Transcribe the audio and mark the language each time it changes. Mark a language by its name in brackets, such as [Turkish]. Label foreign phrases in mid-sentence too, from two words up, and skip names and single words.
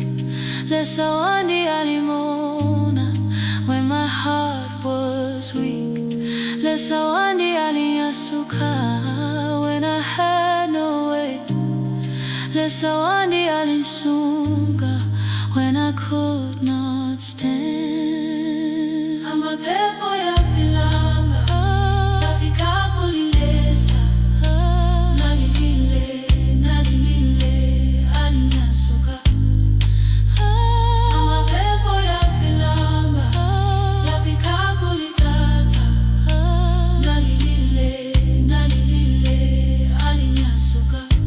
[Bemba] Lesawandi alimona [English] when my heart was weak. [Bemba] Lesawandi alinyasuka [English] when I had no way. [Bemba] Lesawandi alinsunga [English] when I could not stand. [Bemba] Amapepo Aya Filamba Bemba kulilesa nalilile alinyasuka. Amapepo Aya Filamba kulitata nalilile alinyasuka.